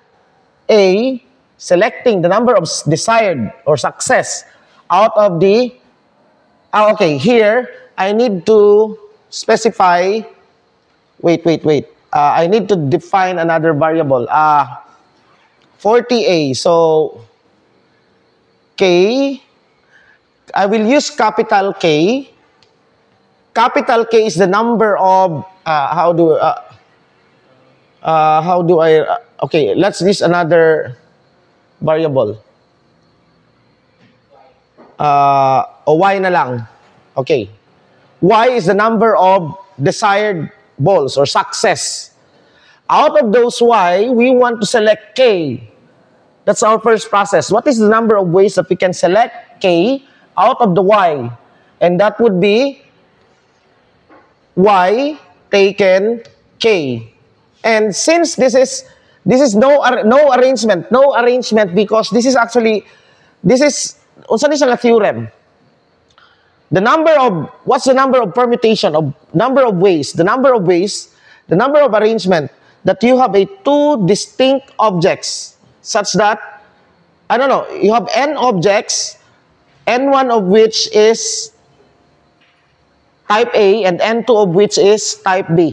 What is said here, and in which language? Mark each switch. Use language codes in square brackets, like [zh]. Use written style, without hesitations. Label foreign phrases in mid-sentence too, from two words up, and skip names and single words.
[en] the number of desired or success out of the, okay, here, I need to specify, wait, I need to define another variable, 40A, so, K, I will use capital K. Capital K is the number of, okay, let's use another variable. [ceb] O Y na lang. Okay. [en] Y is the number of desired balls or success. Out of those Y, we want to select K. That's our first process. What is the number of ways that we can select K out of the Y? And that would be Y taken K. And since this is no arrangement because this is [ceb] unsa ni siya [en] theorem. What's the number of permutation of number of ways? The number of arrangement that you have two distinct objects such that, I don't know, you have n objects, n1 of which is type A and n2 of which is type B.